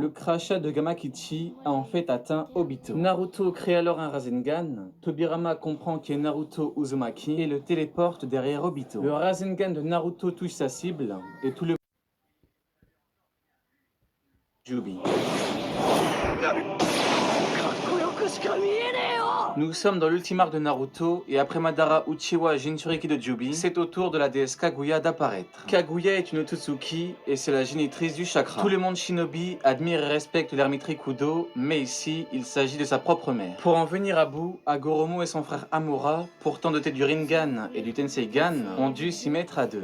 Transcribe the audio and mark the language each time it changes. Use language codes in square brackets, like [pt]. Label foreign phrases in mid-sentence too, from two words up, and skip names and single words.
[fr] Le crachat de Gamakichi a en fait atteint Obito. Naruto crée alors un Rasengan. Tobirama comprend qu'il est Naruto Uzumaki et le téléporte derrière Obito. Le Rasengan de Naruto touche sa cible et tout le Jubi. [ja] かっこよくしか見えねえよ。 [fr] Nous sommes dans l'ultime arc de Naruto et après Madara Uchiwa et Jinchuriki de Jubi, c'est au tour de la déesse Kaguya d'apparaître. Kaguya est une Otsutsuki et c'est la génitrice du chakra. Tout le monde Shinobi admire et respecte l'ermite Rikudo, mais ici, il s'agit de sa propre mère. Pour en venir à bout, Agoromo et son frère Amura, pourtant dotés du Rinnegan et du Tenseigan, ont dû s'y mettre à deux.